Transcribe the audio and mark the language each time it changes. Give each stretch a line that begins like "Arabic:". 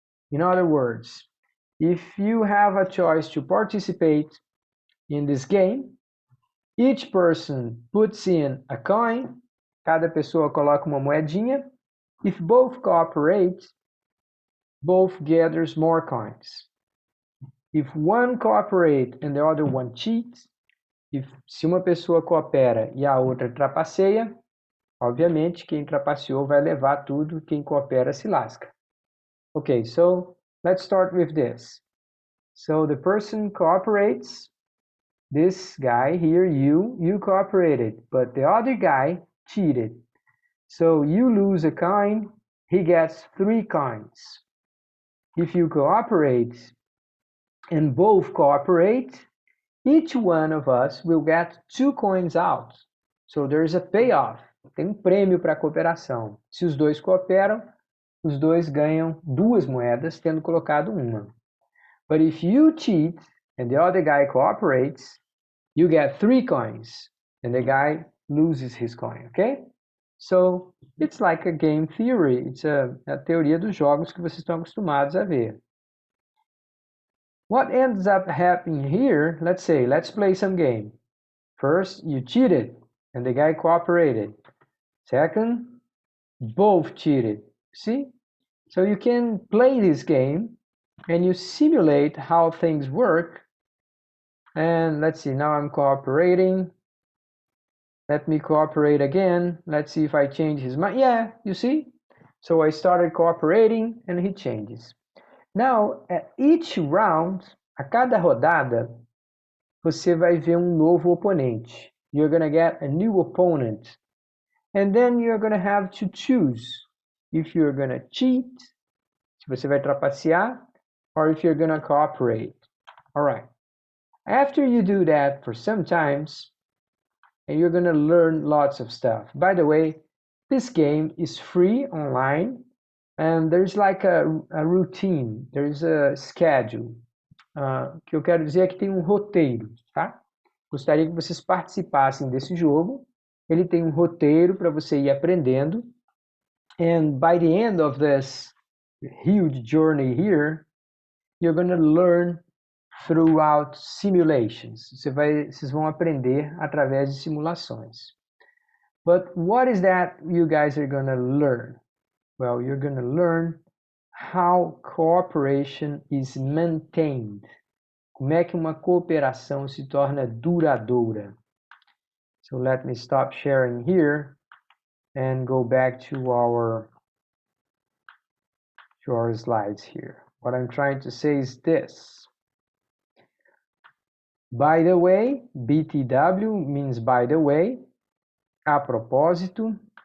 English: In other words, if you have a choice to participate in this game, each person puts in a coin,
Portuguese: cada pessoa coloca uma moedinha.
English: If both cooperate, both gathers more coins. If one cooperate and the other one cheats,
Portuguese: se uma pessoa coopera e a outra trapaceia, obviamente quem trapaceou vai levar tudo, quem coopera se lasca.
English: Okay, so let's start with this. So the person cooperates. This guy here, you cooperated, but the other guy cheated. So you lose a coin, he gets 3 coins. If you cooperate and both cooperate, each one of us will get 2 coins out. So there's a payoff.
Portuguese: Tem prêmio para a cooperação. Se os dois cooperam, os dois ganham 2 moedas, tendo colocado uma.
English: But if you cheat and the other guy cooperates, you get 3 coins and the guy loses his coin, okay? So it's like a game theory. It's a
Portuguese: teoria dos jogos que vocês estão acostumados a ver.
English: What ends up happening here, let's play some game. First, you cheated and the guy cooperated. Second, both cheated. See? So you can play this game and you simulate how things work. And let's see, now I'm cooperating. Let me cooperate again. Let's see if I change his mind. Yeah, you see? So I started cooperating and he changes. Now, at each round,
Portuguese: a cada rodada, você vai ver novo oponente.
English: You're going to get a new opponent. And then you're going to have to choose if you're going to cheat,
Portuguese: se você vai trapacear,
English: or if you're going to cooperate. All right. After you do that for some times, and you're going to learn lots of stuff. By the way, this game is free online, and there's like a routine, there's a schedule.
Portuguese: Que eu quero dizer é que tem roteiro, tá? Gostaria que vocês participassem desse jogo. Ele tem roteiro para você ir aprendendo.
English: And by the end of this huge journey here, you're going to learn throughout simulations.
Portuguese: Vocês vão aprender através de simulações.
English: But what is that you guys are going to learn? Well, you're going to learn how cooperation is maintained.
Portuguese: Como é que uma cooperação se torna duradoura?
English: So let me stop sharing here and go back to our slides here. What I'm trying to say is this. By the way, BTW means by the way,
Portuguese: a propósito.